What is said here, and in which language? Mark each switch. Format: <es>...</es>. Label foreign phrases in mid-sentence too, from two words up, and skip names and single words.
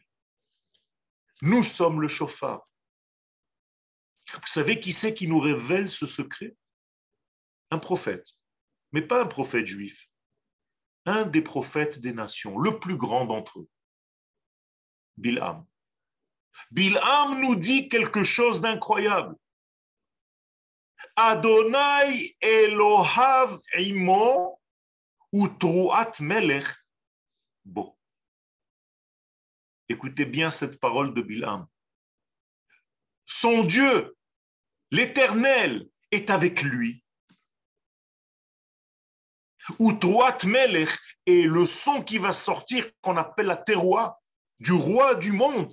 <fr>Nous sommes le chauffard. Vous savez qui c'est qui nous révèle ce secret? Un prophète, mais pas un prophète juif. Un des prophètes des nations, le plus grand d'entre eux, Bilham. Bilham nous dit quelque chose d'incroyable.</fr> <he>אדוני אלוהיו עימו ותרועת מלך בו.</he> <fr>Écoutez bien cette parole de Bilham. Son Dieu, l'Éternel, est avec lui.</fr> <he>ותרועת מלך</he> <fr>est le son qui va sortir, qu'on appelle la teroua, du roi du monde.</fr>